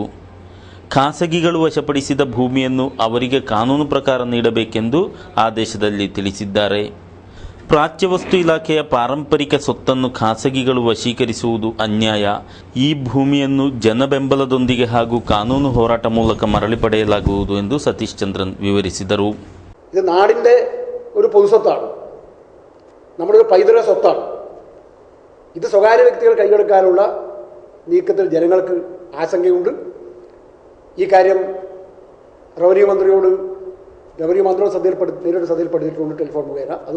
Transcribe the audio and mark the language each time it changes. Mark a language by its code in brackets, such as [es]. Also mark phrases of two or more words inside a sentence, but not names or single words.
[kn] ಖಾಸಗಿಗಳು ವಶಪಡಿಸಿದ ಭೂಮಿಯನ್ನು ಅವರಿಗೆ ಕಾನೂನು ಪ್ರಕಾರ ನೀಡಬೇಕೆಂದು ಆದೇಶದಲ್ಲಿ ತಿಳಿಸಿದ್ದಾರೆ. ಪ್ರಾಚ್ಯವಸ್ತು ಇಲಾಖೆಯ ಪಾರಂಪರಿಕ ಸೊತ್ತನ್ನು ಖಾಸಗಿಗಳು ವಶೀಕರಿಸುವುದು ಅನ್ಯಾಯ. ಈ ಭೂಮಿಯನ್ನು ಜನಬೆಂಬಲದೊಂದಿಗೆ ಹಾಗೂ ಕಾನೂನು ಹೋರಾಟ ಮೂಲಕ ಮರಳಿ ಪಡೆಯಲಾಗುವುದು ಎಂದು ಸತೀಶ್ ಚಂದ್ರನ್ വിവരിಸಿದರು. [ml] ഇത് നാടിൻ്റെ ഒരു പൊതുസ്വത്താണ്, നമ്മുടെ ഒരു പൈതൃക സ്വത്താണ്. ഇത് സ്വകാര്യ വ്യക്തികൾ കൈയെടുക്കാനുള്ള നീക്കത്തിൽ ജനങ്ങൾക്ക് ആശങ്കയുണ്ട്. ഈ കാര്യം റവന്യൂ മന്ത്രിയോട് നേരിട്ട് ശ്രദ്ധയിൽപ്പെടുത്തിയിട്ടുണ്ട് ടെലിഫോൺ മുഖേന.